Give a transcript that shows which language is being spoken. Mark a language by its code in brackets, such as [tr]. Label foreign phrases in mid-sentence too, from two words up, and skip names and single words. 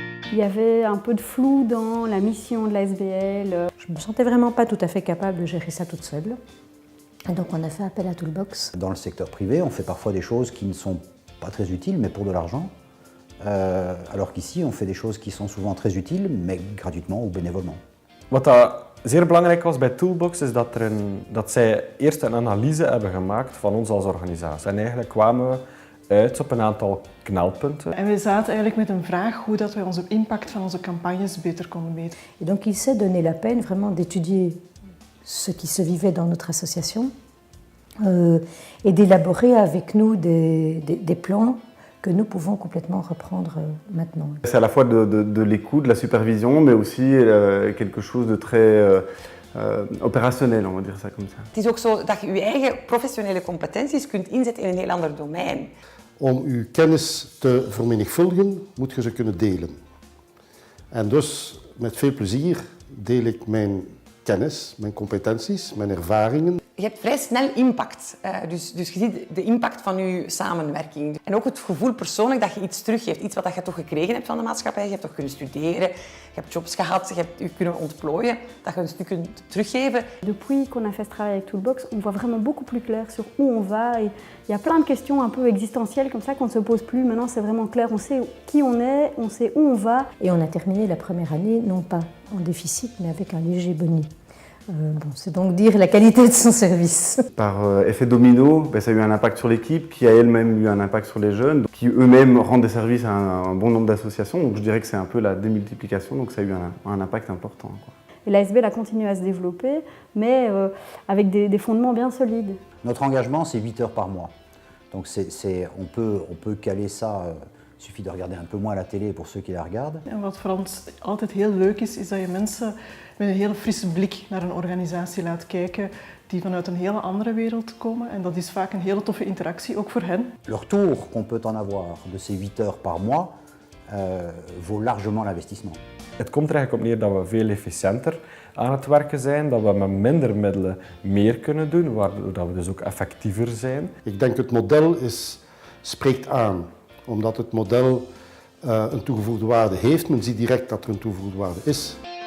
[fr] Il y avait un peu de flou dans la mission de la SBL. Je ne me sentais vraiment pas tout à fait capable de gérer ça toute seule. Et donc on a fait appel à Toolbox. Dans le secteur privé, on fait parfois des choses qui ne sont pas très utiles, mais pour de l'argent. Alors qu'ici, on fait des choses qui sont souvent très utiles, mais gratuitement ou bénévolement. [nl] Wat dat zeer belangrijk was bij Toolbox is dat zij eerst een analyse hebben gemaakt van ons als organisatie. En eigenlijk kwamen we uit op een aantal knelpunten. En we zaten eigenlijk met een vraag hoe dat wij onze impact van onze campagnes beter konden meten. [fr] Et donc il s'est donné la peine vraiment d'étudier ce qui se vivait dans notre association et d'élaborer avec nous des plans que nous pouvons complètement reprendre maintenant. C'est à la fois de l'écoute, de la supervision, mais aussi quelque chose de très opérationnel, on va dire ça comme ça. [nl] Het is ook zo dat je je eigen professionele competenties kunt inzetten in een heel ander domein. Om uw kennis te vermenigvuldigen, moet je ze kunnen delen. En dus met veel plezier deel ik mijn kennis, mijn competenties, mijn ervaringen. Je hebt vrij snel impact, dus je ziet de impact van je samenwerking. En ook het gevoel persoonlijk dat je iets teruggeeft, iets wat je toch gekregen hebt van de maatschappij. Je hebt toch kunnen studeren, je hebt jobs gehad, je hebt je kunnen ontplooien, dat je een stuk kunt teruggeven. [fr] Depuis qu'on a fait ce travail avec Toolbox, on voit vraiment beaucoup plus clair sur où on va. Et il y a plein de questions un peu existentielles comme ça qu'on ne se pose plus. Maintenant, c'est vraiment clair, on sait qui on est, on sait où on va. Et on a terminé la première année, non pas en déficit, mais avec un léger boni. C'est donc dire la qualité de son service. Par effet domino, ça a eu un impact sur l'équipe, qui a elle-même eu un impact sur les jeunes, qui eux-mêmes rendent des services à un bon nombre d'associations. Donc je dirais que c'est un peu la démultiplication, donc ça a eu un impact important, quoi. Et la SBL a continué à se développer, mais avec des fondements bien solides. Notre engagement, c'est 8 heures par mois. Donc on peut caler ça, il suffit de regarder un peu moins la télé pour ceux qui la regardent. [nl] En wat voor ons altijd heel leuk is dat je mensen met een heel frisse blik naar een organisatie laat kijken die vanuit een hele andere wereld komen. En dat is vaak een hele toffe interactie, ook voor hen. [fr] Le retour qu'on peut en avoir de ces 8 heures par mois vaut largement l'investissement. [nl] Het komt er eigenlijk op neer dat we veel efficiënter aan het werken zijn, dat we met minder middelen meer kunnen doen, waardoor we dus ook effectiever zijn. Ik denk het model spreekt aan, omdat het model een toegevoegde waarde heeft. Men ziet direct dat er een toegevoegde waarde is.